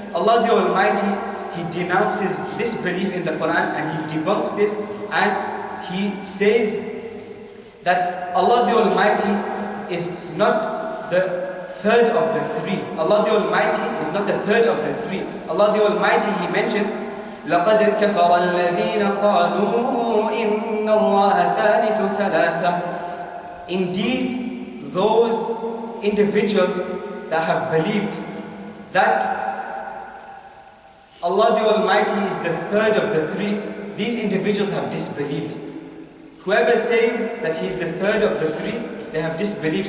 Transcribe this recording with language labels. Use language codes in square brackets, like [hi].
[en] Allah the Almighty, He denounces this belief in the Quran and He debunks this, and He says that Allah the Almighty is not the third of the three. Allah the Almighty is not the third of the three. Allah the Almighty, He mentions, [ar] لَقَدْ كَفَرَ الَّذِينَ قَالُوا إِنَّ اللَّهَ ثَالِثُ ثَلَاثَةٍ. [en] Indeed, those individuals that have believed that Allah the Almighty is the third of the three, these individuals have disbelieved. Whoever says that He is the third of the three, they have disbelieved.